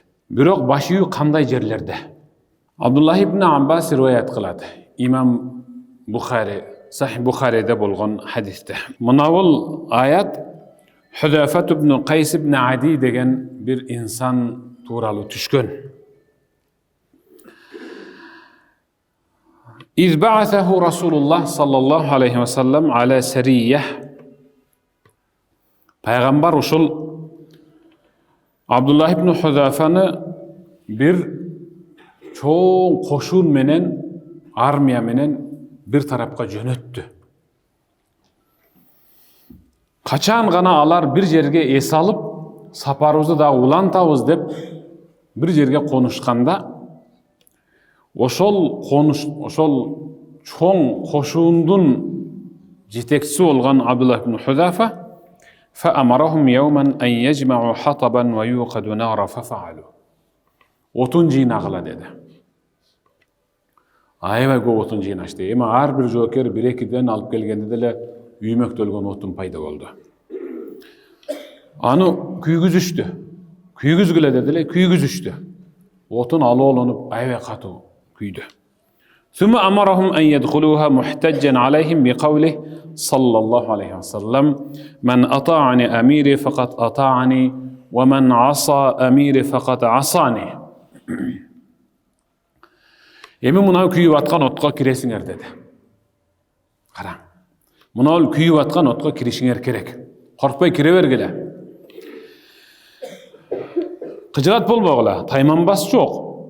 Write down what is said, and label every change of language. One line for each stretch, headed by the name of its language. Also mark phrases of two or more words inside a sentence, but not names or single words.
Kyrgyz: Бирок баш ийүү кандай жерлерде? Абдуллах ибн Аббас риваят кылат. Имам Бухари, Сахих Бухариде болгон хадисте. Мынабул аят Худафат ибн Кайс ибн Ади деген бир инсан тууралуу түшкөн.
Arabic: إذ بعثه رسول الله صلى الله عليه وسلم على سرية.
Kyrgyz: Пайгамбар ушул Абдуллах ибн Худафаны бир чоң кошун менен, армия менен бир тарапка жөнөттү. Качан гана алар бир жерге эс алып, сапарыбызды дагы улантабыз деп бир жерге конушканда, ошол чоң кошуундун жетекчиси болгон Абдуллах ибн Хузафа
Arabic: فأمرهم يوما أن يجمعوا حطبا ويوقدوا نارا ففعلوا.
Kyrgyz: Отун жыйнагыла деди. Аябай көп отун жыйнашты. Эми ар бир жоокер 1-2ден алып келгенде деле үймөктөлгөн отун пайда болду. Аны күйгүзүштү. Күйгүзгүлө деди эле, күйгүзүштү. Отун алоолонуп аябай катуу күйдү.
Arabic: ثم أمرهم أن يدخلوها محتجا عليهم بقوله صلى الله عليه وسلم من أطاعني أميري فقد أطاعني ومن عصى أميري فقد عصاني.
Kyrgyz: Эми мына күйүп аткан отко киресиңер деди. Караң. Мына күйүп аткан отко киришиңер керек. Коркпой кире бергиле. Кыжырат болбогула, тайманбас жок.